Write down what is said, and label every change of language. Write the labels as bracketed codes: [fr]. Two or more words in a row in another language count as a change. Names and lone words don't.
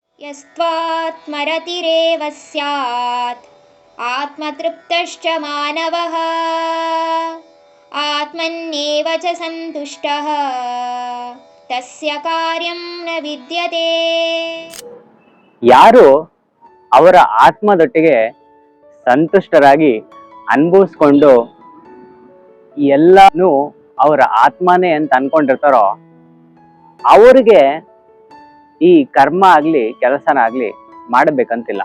[sa] यस्त्वात्मरतिरेव स्यात् आत्मतृप्तश्च मानवः आत्मन्येव च सन्तुष्टः तस्य कार्यं न विद्यते. [kn] ಯಾರು ಅವರ ಆತ್ಮದೊಟ್ಟಿಗೆ ಸಂತುಷ್ಟರಾಗಿ ಅನುಭವಿಸ್ಕೊಂಡು ಎಲ್ಲಾನು ಅವರ ಆತ್ಮನೇ ಅಂತ ಅನ್ಕೊಂಡಿರ್ತಾರೋ ಅವ್ರಿಗೆ ಈ ಕರ್ಮ ಆಗ್ಲಿ ಕೆಲಸನ ಆಗ್ಲಿ ಮಾಡಬೇಕಂತಿಲ್ಲ.